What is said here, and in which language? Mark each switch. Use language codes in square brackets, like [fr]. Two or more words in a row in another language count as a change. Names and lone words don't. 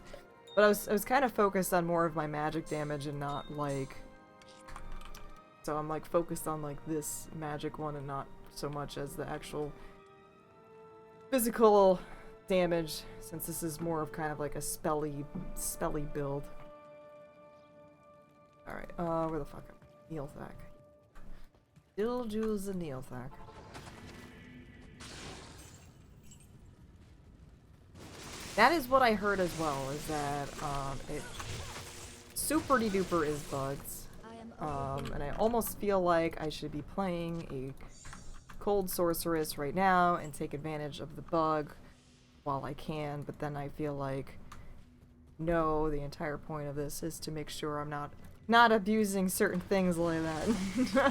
[en] But I was kind of focused on more of my magic damage and not like, so I'm like focused on like this magic one and not so much as the actual physical damage, since this is more of kind of like a spelly build. Alright, where the fuck am I? Neilthak. Dilju's a Neilthak. That is what I heard as well, is that it super duper is bugs. And I almost feel like I should be playing a cold sorceress right now and take advantage of the bug while I can, but then I feel like no, the entire point of this is to make sure I'm not abusing certain things like that.